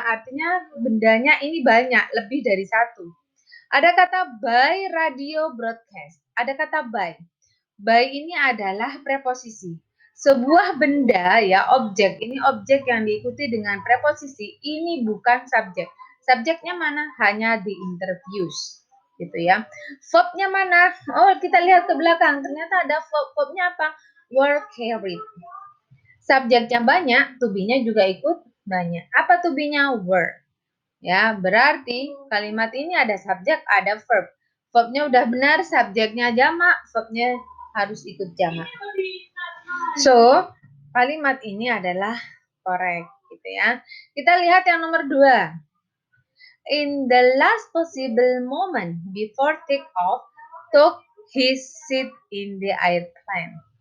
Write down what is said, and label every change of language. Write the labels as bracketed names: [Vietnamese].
[Indonesian] Artinya bendanya ini banyak. Lebih dari satu. Ada kata by radio broadcast. Ada kata by. By ini adalah preposisi. Sebuah benda ya, objek. Ini objek yang diikuti dengan preposisi. Ini bukan subjek. Subjeknya mana? Hanya the interviews. Gitu ya. Verbnya mana? Oh, kita lihat ke belakang. Ternyata ada verb. Verbnya apa? Were carried. Subjeknya banyak, to be-nya juga ikut banyak. Apa to be-nya? Were. Ya, berarti kalimat ini ada subjek, ada verb. Verbnya udah benar, subjeknya jamak, verbnya harus ikut jamak. So, kalimat ini adalah correct, gitu ya. Kita lihat yang nomor 2. [English] In the last possible moment before take off, took his seat in the airplane.